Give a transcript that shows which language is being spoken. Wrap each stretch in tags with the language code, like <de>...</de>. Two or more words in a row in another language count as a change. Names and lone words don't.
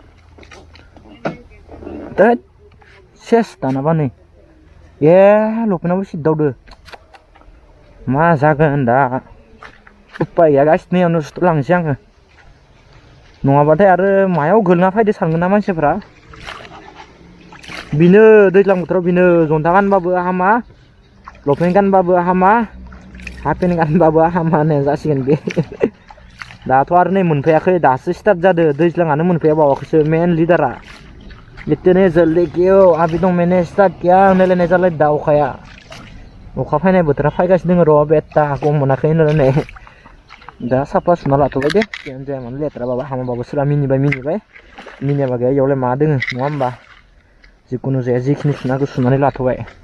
<brx>दैद सेस दानाबा नै लपेनाबो सिद्दावदो मा जागोन दा उपाय गैया गासिनियावनो सुथलांसै आङो नङाबाथाय आरो मायाव गोलैना फैदो सानगोन ना मानसिफ्रा बिनो दैज्लां बोथोराव बिनो जन्था गानबाबो हामा लपेन गानबाबो हामा हाफपेन्ट गानबाबो हामा होननाय जासिगोन बे दाथ' आरो नै मोनफैयाखै दासो स्टार्ट जादो दैज्लाङानो मोनफैया बावाखैसो मेन लिडारा</brx> <hi>इतने जल्दी क्यों अभी तो मैंने स्टार्ट किया</hi> <brx>होनलायनाय जालाय दा अखाया अखा फैनाय बोथोरा फैगासिनो दङ र' बेटा गम मोनाखै होननानै दा साफा सुना लाथ'बाय दे जियानो जाया मानो लेथ्राबाबो हामाबाबो सोरबा मिनिबाय मिनियाबा गैया इयावलाय मा दोङो नङा होमबा जिखुनु जाया जिखिनि सुनांगौ सुनानै लाथ'बाय</brx>